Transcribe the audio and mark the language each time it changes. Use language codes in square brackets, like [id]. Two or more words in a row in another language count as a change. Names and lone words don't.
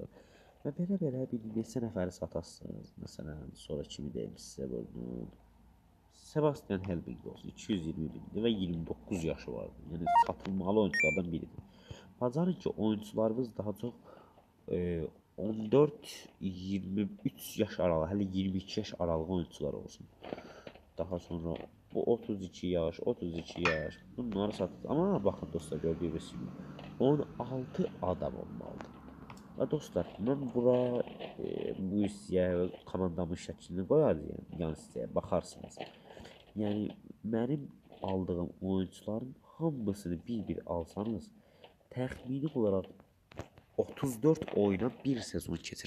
[az] Və belə bir neçə nəfəri satasınız. Məsələn, sonra kimi deyim sizə bunu. Sebastian Helbig olsun 220 bindi və 29 yaşı vardı. Yəni satılmalı oyunculardan biridir. Bacarın ki oyuncularımız daha çox 14-23 yaş aralığı, hələ 22 yaş aralığı oyuncular olsun. Daha sonra bu 32 yaş, 32 yaş bunları satır. [tr] Ama bakın dostlar gördüğünüz gibi 16 adam olmalıdır. [az] Və dostlar mən bura bu hissəyə komandamın şəklini qoyacağım. Yəni sizə baxarsınız. Yəni mənim aldığım oyuncuların hamısını bir alsanız təxmini olaraq 34 oyuna bir sezon keçir.